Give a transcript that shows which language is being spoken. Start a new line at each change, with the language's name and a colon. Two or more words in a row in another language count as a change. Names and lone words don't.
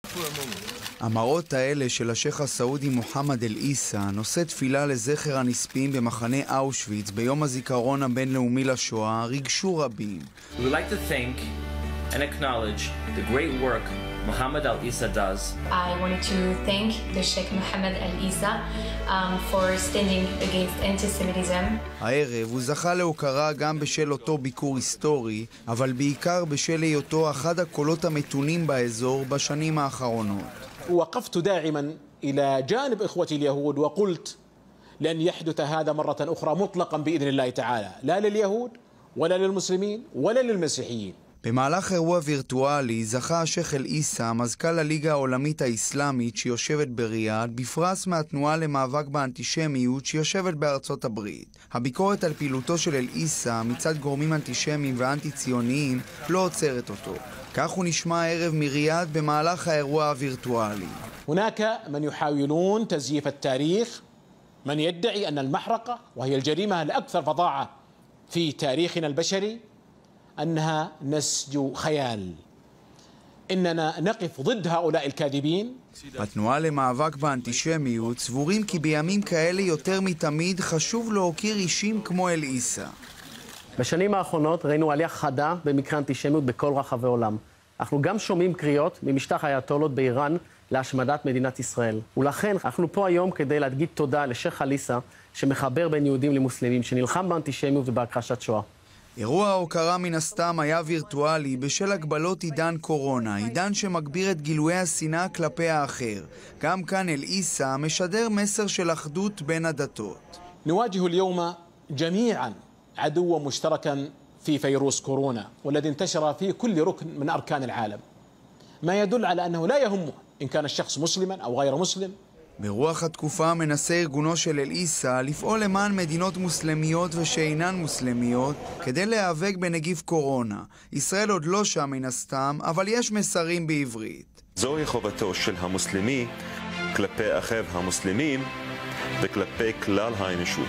Hebrew: המראות האלה של השייך הסעודי מוחמד אל-עיסא נושא תפילה לזכר הנספים במחנה אושוויץ ביום הזיכרון הבינלאומי לשואה ריגשו רבים.
English: We would like to thank and acknowledge the great work Mohammed Al-Issa does. I wanted to thank the Sheikh Mohammed Al-Issa for standing against anti-Semitism.
Hebrew: הערב הוא זכה להוקרה גם בשל אותו ביקור היסטורי, אבל בעיקר בשל היותו אחד הקולות המתונים באזור בשנים האחרונות.
Arabic: وقفت داعما إلى جانب إخوتي اليهود وقلت لن يحدث هذا مرة أخرى مطلقا بإذن الله تعالى لا لليهود ولا للمسلمين ولا للمسيحيين.
Hebrew: במהלך אירוע וירטואלי זכה השייך אל-עיסא, מזכ"ל הליגה העולמית האסלאמית שיושבת בריאד, בפרס מהתנועה למאבק באנטישמיות שיושבת בארצות הברית. הביקורת על פעילותו של אל-עיסא מצד גורמים אנטישמיים ואנטי-ציוניים לא עוצרת אותו. כך הוא נשמע הערב מריאד במהלך האירוע הווירטואלי.
Arabic: هناك من يحاولون تزييف التاريخ من يدعي أن المحرقة وهي الجريمة الأكثر فظاعة في تاريخنا البشري أنها نسج خيال. إننا نقف ضد هؤلاء الكاذبين.
Hebrew: התנועה למאבק באנטישמיות סבורים כי בימים כאלה יותר מתמיד חשוב להוקיר אישים כמו אל-עיסא. בשנים האחרונות ראינו עלייה חדה במקרה אנטישמיות בכל רחבי העולם. אנחנו גם שומעים קריאות ממשטח האייתולות באיראן להשמדת מדינת ישראל. ולכן אנחנו פה היום כדי להגיד תודה לשייך אל-עיסא שמחבר בין יהודים למוסלמים, שנלחם באנטישמיות ובהכחשת שואה. אירוע ההוקרה מן הסתם היה וירטואלי בשל הגבלות עידן קורונה, עידן שמגביר את גילויי השנאה כלפי האחר. גם כאן אל-עיסא משדר מסר של אחדות בין הדתות.
Arabic: نواجه اليوم جميعا عدوا مشتركا في فيروس كورونا والذي انتشر في كل ركن من أركان العالم ما يدل على أنه لا يهمه إن كان الشخص مسلما أو غير مسلم.
Hebrew: ברוח התקופה מנסה ארגונו של אל-עיסא לפעול למען מדינות מוסלמיות ושאינן מוסלמיות כדי להיאבק בנגיף קורונה. ישראל עוד לא שם מן הסתם, אבל יש מסרים בעברית. זוהי חובתו של המוסלמי כלפי אחיו המוסלמים וכלפי כלל האנושות.